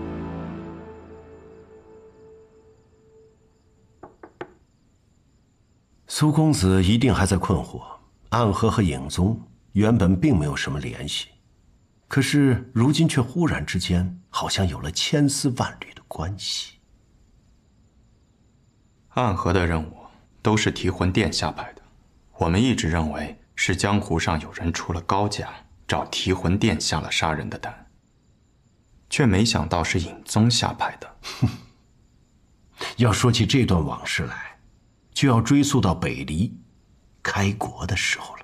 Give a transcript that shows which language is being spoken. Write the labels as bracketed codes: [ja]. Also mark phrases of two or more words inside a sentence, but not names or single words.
[zh] 蘇公子一定還在困惑，暗河和尹宗原本並沒有什麼聯繫，可是如今卻忽然之間好像有了千絲萬縷的關係。暗河的任務都是提魂殿下派的，我們一直認為是江湖上有人出了高價，找提魂殿下了殺人的單，卻沒想到是尹宗下派的。要說起這段往事來，就要追溯到北離開國的時候了。